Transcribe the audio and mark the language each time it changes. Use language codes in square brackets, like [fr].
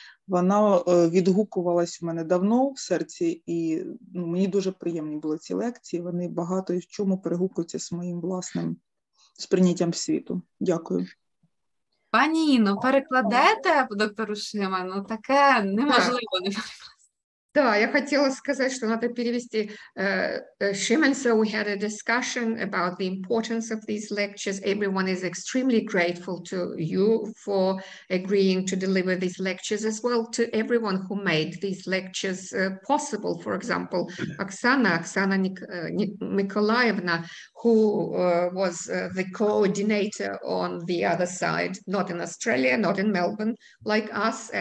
[uk] Вона відгукувалась у мене давно в серці, і мені дуже приємні були ці лекції. Вони багато в чому перегукуються з моїм власним сприйняттям світу. Дякую. Пані Інно, перекладете доктору Шиману? Таке неможливо не перекласти. [ru] Да, я хотела сказать, что надо перевести. [en] Shimon, so we had a discussion about the importance of these lectures. Everyone is extremely grateful to you for agreeing to deliver these lectures, as well to everyone who made these lectures possible. For example, Oksana Nikolaevna, who was the coordinator on the other side, not in Australia, not in Melbourne, like us.